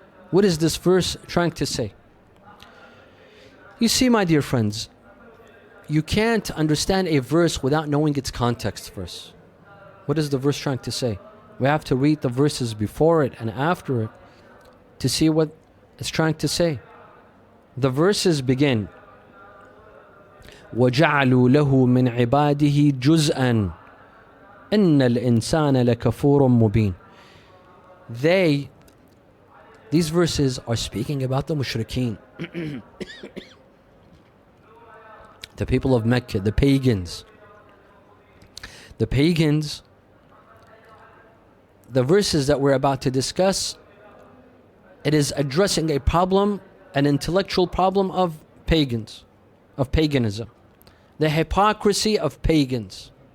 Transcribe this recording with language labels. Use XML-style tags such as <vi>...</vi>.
<en>What is this verse trying to say? You see, my dear friends, you can't understand a verse without knowing its context first. What is the verse trying to say? We have to read the verses before it and after it to see what it's trying to say. The verses begin,</en> <ar>وَجَعَلُوا لَهُ مِنْ عِبَادِهِ جُزْءًا إِنَّ الْإِنسَانَ لَكَفُورٌ مُبِينٌ.</ar> <en>These verses are speaking about the mushrikeen, the people of Mecca, the pagans. The pagans, the verses that we're about to discuss, it is addressing a problem, an intellectual problem of pagans, of paganism, the hypocrisy of pagans.</en>